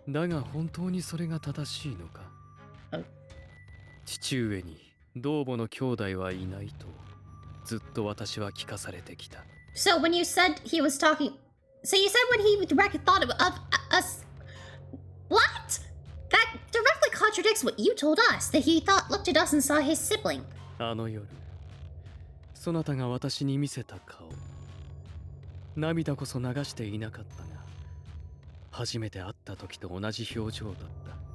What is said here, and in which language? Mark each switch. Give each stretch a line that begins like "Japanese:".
Japanese: だが本当にそれが正しいのか。父上に同母の兄弟はいないとずっと私は聞かされてきた。
English: So when you said he was talking, so you said when he thought of us, what? That directly contradicts what you told us. That he looked at us and saw his sibling.
Japanese: あの夜、そなたが私に見せた顔、涙こそ流していなかったが、初めて会った時と同じ表情だった。